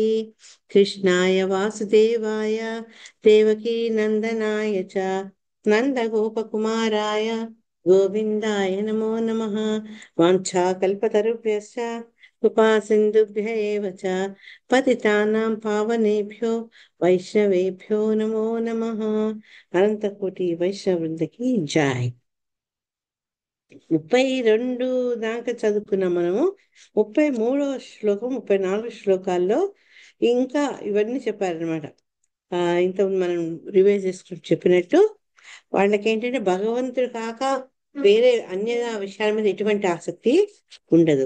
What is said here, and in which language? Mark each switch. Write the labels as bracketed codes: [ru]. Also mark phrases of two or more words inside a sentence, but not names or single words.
[sa] कृष्णाय वासुदेवाय देवकी नंदनाय च नन्दगोपकुमाराय गोविन्दाय नमो नमः। वाञ्छाकल्पतरुभ्यश्च कृपा सिन्धुभ्य एव च पतितानां पावनेभ्यो వైష్ణవేభ్యో నమో నమః। [te] అనంతకోటి వైష్ణవృందకి జై. 32 దాకా చదువుకున్నాం మనము. 33వ శ్లోకం 34 శ్లోకాల్లో ఇంకా ఇవన్నీ చెప్పారనమాట. ఇంతకుముందు మనం రివైజ్ చేసుకుని చెప్పినట్టు వాళ్ళకి ఏంటంటే భగవంతుడు కాక వేరే అన్య విషయాల మీద ఎటువంటి ఆసక్తి ఉండదు.